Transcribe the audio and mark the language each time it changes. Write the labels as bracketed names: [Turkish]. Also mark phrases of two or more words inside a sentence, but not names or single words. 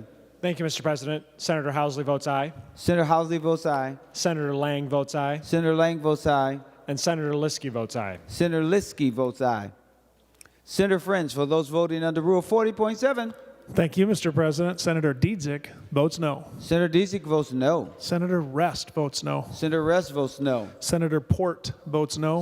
[English] Thank you, Mr. President. Senator Housley votes aye. Senator Housley votes aye. Senator Lang votes aye. Senator Lang votes aye. And Senator Liskey votes aye. Senator Liskey votes aye. Senator French, for those voting under Rule 40.7. Thank you, Mr. President. Senator Dietzick votes no. Senator Dietzick votes no. Senator Rest votes no. Senator Rest votes no. Senator Port votes no.